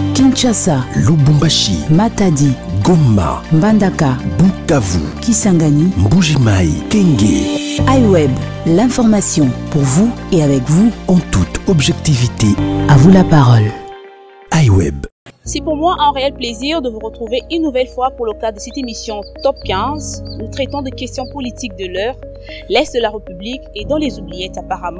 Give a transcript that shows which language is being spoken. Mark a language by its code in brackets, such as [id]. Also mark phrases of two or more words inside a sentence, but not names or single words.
[fr] Kinshasa, Lubumbashi, Matadi, Goma, Mbandaka, Bukavu, Kisangani, Mbuji-Mayi, Kenge. iWeb, l'information pour vous et avec vous En toute objectivité. À vous la parole. iWeb. C'est pour moi un réel plaisir de vous retrouver une nouvelle fois pour le cadre de cette émission Top 15. Nous traitons de questions politiques de l'heure, l'Est de la République et dans les oubliettes apparemment.